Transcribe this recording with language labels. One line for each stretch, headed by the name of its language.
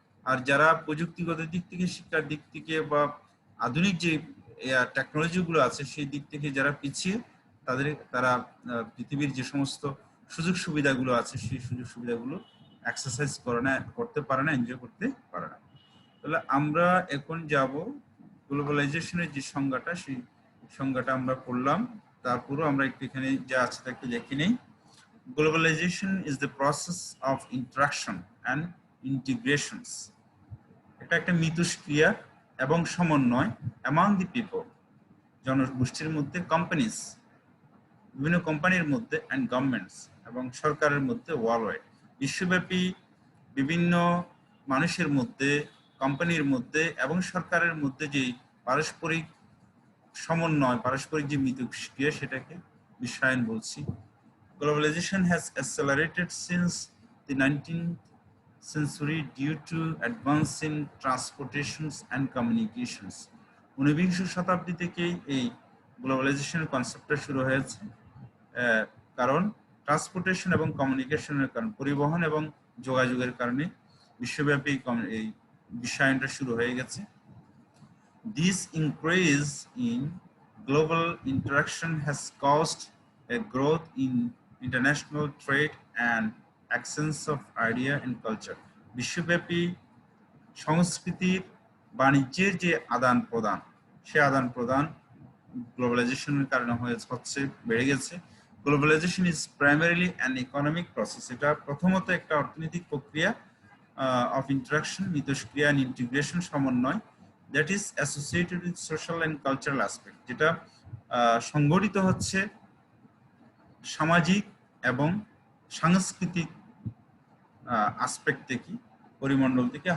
Bangla: আর যারা প্রযুক্তিগত দিক থেকে, শিক্ষার দিক থেকে বা আধুনিক যে টেকনোলজিগুলো আছে সেই দিক থেকে যারা পিছিয়ে, তারা পৃথিবীর যে সমস্ত সুযোগ সুবিধাগুলো আছে সেই সুযোগ সুবিধাগুলো এক্সারসাইজ করতে পারে না, এনজয় করতে পারে না। তাহলে আমরা এখন যাব গ্লোবালাইজেশনের যে সংজ্ঞাটা, সেই সংজ্ঞাটা আমরা পড়লাম, তারপরও আমরা একটু এখানে যা আছে তা একটু দেখে নেই।
English: Globalization is the process of interaction and integrations.
Bangla: এটা একটা মিথস্ক্রিয়া এবং সমন্বয়
English: among the people,
Bangla: জনগোষ্ঠীর মধ্যে, কোম্পানিজ, বিভিন্ন কোম্পানির মধ্যে,
English: and governments,
Bangla: এবং সরকারের মধ্যে ওয়ার্ল্ড ওয়াইড, বিশ্বব্যাপী বিভিন্ন মানুষের মধ্যে, কোম্পানির মধ্যে এবং সরকারের মধ্যে যে পারস্পরিক সমন্বয়, পারস্পরিক যে মিথস্ক্রিয়া, সেটাকে বিশ্বায়ন বলছি।
English: Globalization has accelerated since the 19th century due to advance in transportations and communications.
Bangla: 19শ শতাব্দী থেকেই এই গ্লোবালাইজেশনের কনসেপ্টটা শুরু হয়েছে, কারণ ট্রান্সপোর্টেশন এবং কমিউনিকেশনের কারণে, পরিবহন এবং যোগাযোগের কারণে বিশ্বব্যাপী এই বিশ্বায়নটা শুরু হয়ে গেছে।
English: This increase in global interaction has caused a growth in international trade and exchange of idea and culture.
Bangla: বিশ্বব্যাপী সংস্কৃতির, বাণিজ্যের যে আদান প্রদান, সে আদান প্রদান গ্লোবালাইজেশনের কারণে হচ্ছে, বেড়ে গেছে।
English: Globalisation is primarily an economic process.
Bangla: এটা প্রথমত একটা অর্থনৈতিক প্রক্রিয়া
English: of interaction,
Bangla: মিথস্ক্রিয়া
English: and integration,
Bangla: সমন্বয়,
English: that is associated with social and cultural aspect,
Bangla: যেটা সংগঠিত হচ্ছে সামাজিক এবং সাংস্কৃতিক আসপেক্ট থেকে, পরিমণ্ডল থেকে।